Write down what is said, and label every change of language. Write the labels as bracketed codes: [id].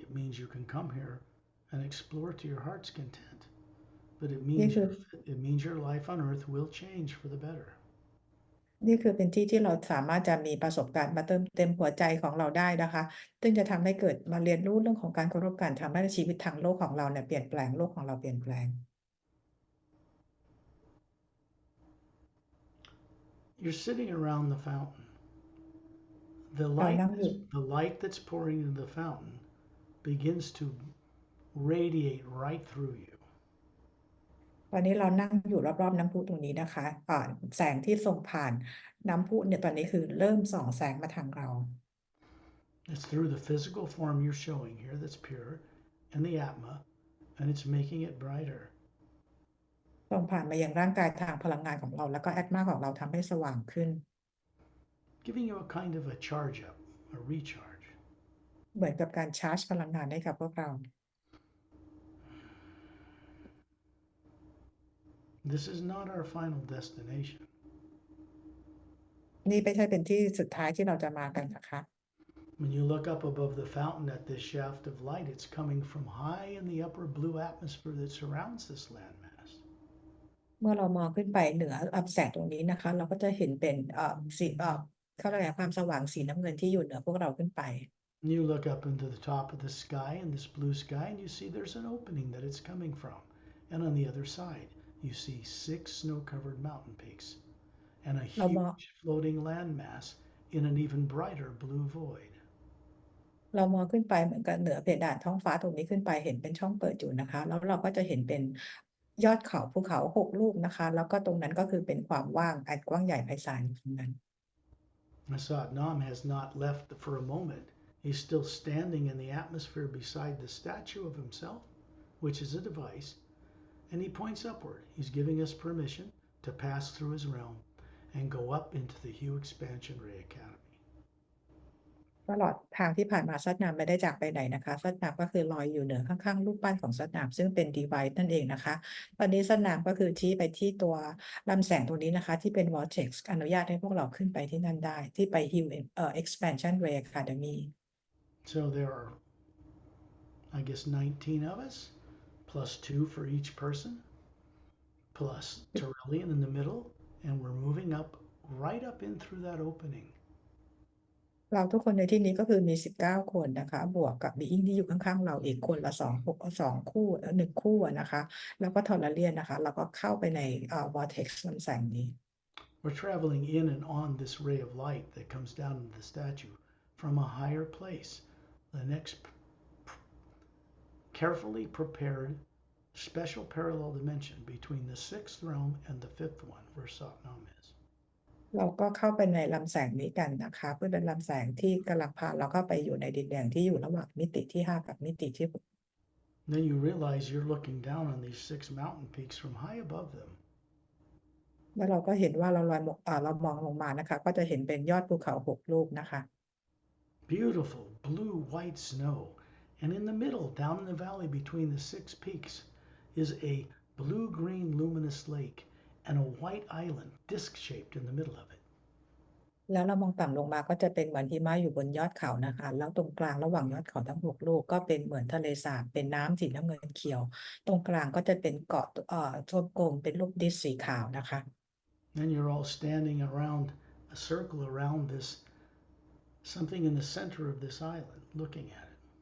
[en] It means you can come here and explore to your heart's content. But it means your life on earth will change for the better. [th] นี่คือเป็นที่ที่เราสามารถจะมีประสบการณ์มาเติมเต็มหัวใจของเราได้นะคะ ซึ่งจะทำให้เกิดมาเรียนรู้เรื่องของการเคารพกันทำให้ชีวิตทางโลกของเราเนี่ยเปลี่ยนแปลงโลกของเราเปลี่ยนแปลง [en] You're sitting around the fountain. The light that's pouring into the fountain begins to radiate right through you. [th] ตอนนี้เรานั่งอยู่รอบๆน้ำพุตรงนี้นะคะแสงที่ส่งผ่านน้ำพุเนี่ยตอนนี้คือเริ่มส่องแสงมาทางเรา [en] It's through the physical form you're showing here that's pure and the Atma, and it's making it brighter. [th] ส่งผ่านมายังร่างกายทางพลังงานของเราแล้วก็แอตมาของเราทำให้สว่างขึ้น [en] Giving you a kind of a charge up, a recharge. [th] เหมือนกับการชาร์จพลังงานให้กับพวกเรา [en] This is not our final destination. [th] นี่ไม่ใช่เป็นที่สุดท้ายที่เราจะมากันนะคะ [en] When you look up above the fountain at this shaft of light, it's coming from high in the upper blue atmosphere that surrounds this landmass. [th] เมื่อเรามองขึ้นไปเหนือแสงตรงนี้นะคะ เราก็จะเห็นเป็นสีเขาเรียกอะไรความสว่างสีน้ำเงินที่อยู่เหนือพวกเราขึ้นไป [en] You look up into the top of the sky, in this blue sky, and you see there's an opening that it's coming from. And on the other side, you see 6 snow-covered mountain peaks and a huge floating landmass in an even brighter blue void. [th] เรามองขึ้นไปเหมือนกับเหนือเพดานท้องฟ้าตรงนี้ขึ้นไปเห็นเป็นช่องเปิดอยู่นะคะ แล้วเราก็จะเห็นเป็นยอดเขาภูเขา6 ลูกนะคะ แล้วก็ตรงนั้นก็คือเป็นความว่างอันกว้างใหญ่ไพศาลอยู่ตรงนั้น [en] Satnam has not left for a moment. He's still standing in the atmosphere beside the statue of himself, which is a device, and he points upward. He's giving us permission to pass through his realm and go up into the HU Exp Ray Academy. [th] ตลอดทางที่ผ่านมาซัดนามไม่ได้จากไปไหนนะคะซัดนามก็คือลอยอยู่เหนือข้างๆรูปปั้นของซัดนามซึ่งเป็น device นั่นเองนะคะตอนนี้ซัดนามก็คือชี้ไปที่ตัวลำแสงตรงนี้นะคะที่เป็น vortex อนุญาตให้พวกเราขึ้นไปที่นั่นได้ที่ไป HU Expansion Ray Academy [en] So there are, I guess, 19 of us, plus 2 for each person, plus Tyrellian in the middle, and we're moving up, right up in through that opening. [th] เราทุกคนในที่นี้ก็คือมี19 คนนะคะบวกกับบีอิงที่อยู่ข้างๆเราอีกคนละ2 คู่1 คู่นะคะแล้วก็ทอร์เรียนนะคะแล้วก็เข้าไปในvortex ลำแสงนี้ [en] We're traveling in and on this ray of light that comes down into the statue from a higher place, the next carefully prepared special parallel dimension between the 6th realm and the 5th one, where Satnam is. [th] เราก็เข้าไปในลำแสงนี้กันนะคะเพื่อเป็นลำแสงที่กำลังพาเราเข้าไปอยู่ในดินแดนที่อยู่ระหว่างมิติที่5กับมิติที่6 [en] Then you realize you're looking down on these 6 mountain peaks from high above them. [th] แล้วเราก็เห็นว่าเรามองลงมานะคะก็จะเห็นเป็นยอดภูเขา6 ลูกนะคะ [en] Beautiful blue white snow, and in the middle, down in the valley between the 6 peaks, is a blue-green luminous lake and a white island disc-shaped in the middle of it. [th] แล้วเรามองต่ำลงมาก็จะเป็นเหมือนหิมะอยู่บนยอดเขานะคะแล้วตรงกลางระหว่างยอดเขาทั้ง6 ลูกก็เป็นเหมือนทะเลสาบเป็นน้ำสีน้ำเงินเขียวตรงกลางก็จะเป็นเกาะทวมกลมเป็นรูปดิสสีขาวนะคะ [en] Then you're all standing around a circle around this, something in the center of this island, looking at it.